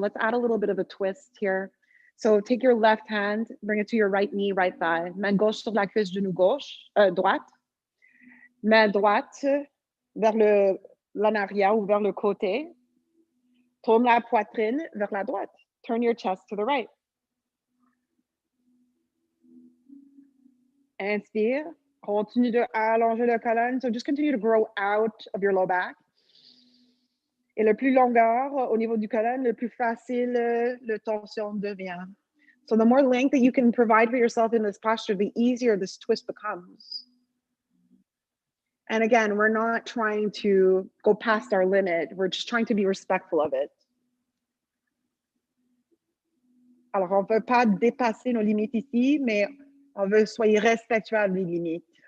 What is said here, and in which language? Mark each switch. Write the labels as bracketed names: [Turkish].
[English] Let's add a little bit of a twist here. So take your left hand, bring it to your right knee, right thigh. [French] Main gauche sur la cuisse, genou gauche, droite. Main droite vers l'en arrière ou vers le côté. Tourne la poitrine vers la droite. [English] Turn your chest to the right. [French] Inspire. Continue de allonger le colonne. [English] So just continue to grow out of your low back. [French] Et le plus longueur au niveau du colonne, le plus facile le torsion devient. [English] So the more length that you can provide for yourself in this posture, the easier this twist becomes. And again, we're not trying to go past our limit. We're just trying to be respectful of it. [French] Alors, on ne veut pas dépasser nos limites ici, mais on veut soyez respectueux des limites.